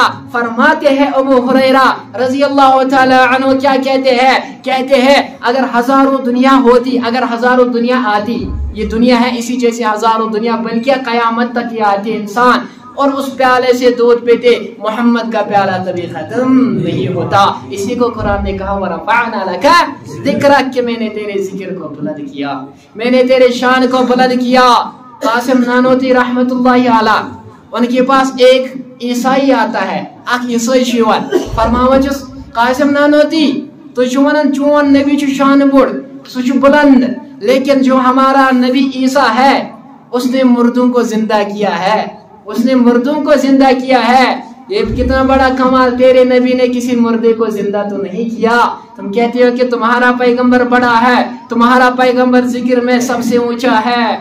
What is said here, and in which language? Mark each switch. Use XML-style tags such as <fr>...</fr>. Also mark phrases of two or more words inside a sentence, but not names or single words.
<hi>फरमाते हैं अबू हुरैरा</hi> <ar>رضي الله تعالى عنه</ar> <hi>क्या कहते हैं अगर हजारों दुनिया होती अगर हजारों दुनिया आती ये दुनिया है इसी जैसे हजारों दुनिया बल्कि कयामत तक ये आती इंसान और उस प्याले से दूध पीते मोहम्मद का प्याला कभी खत्म नहीं होता। इसी को कुरान ने कहा</hi> <ar>ورفعنا لك ذكرك</ar> <hi>कि मैंने तेरे जिक्र को बुलंद किया मैंने तेरे शान को बुलंद किया। कासिम नानोती</hi> <ar>رحمة الله عليه</ar> <hi>उनके पास एक ईसाई आता है</hi> <ks>अख ईसाई शिवन फरमावचस कासिम नानोती तो चुवन चोन नबी छु शान बुड़ सुच बुलंद</ks> <hi>लेकिन जो हमारा नबी ईसा है उसने मुर्दों को जिंदा किया है उसने मुर्दों को जिंदा किया है। ये कितना बड़ा कमाल तेरे नबी ने किसी मुर्दे को जिंदा तो नहीं किया। तुम कहते हो कि तुम्हारा पैगंबर बड़ा है तुम्हारा पैगंबर जिक्र में सबसे ऊंचा है।</hi>